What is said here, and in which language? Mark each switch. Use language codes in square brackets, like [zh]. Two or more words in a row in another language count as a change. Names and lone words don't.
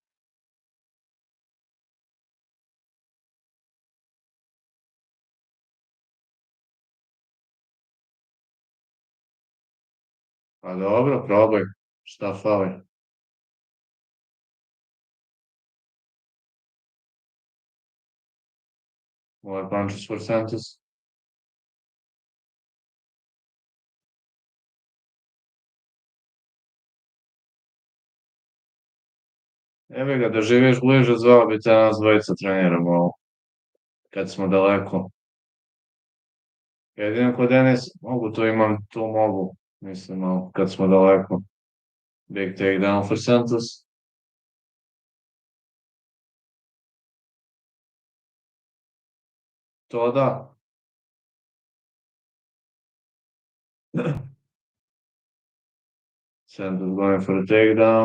[sr] Pa dobro, probaj. Šta fali? Ovaj [en] punches for Santos. [sr] Evo ga, da živiš bliže, zvao bi te nas dvojica treniramo ovo. Kad smo daleko. Jedino kod Denis mogu, to imam, tu mogu. Mislim, kad smo daleko. [en] Big takedown for Santos. [sr] To da. [en] Santos going for a takedown.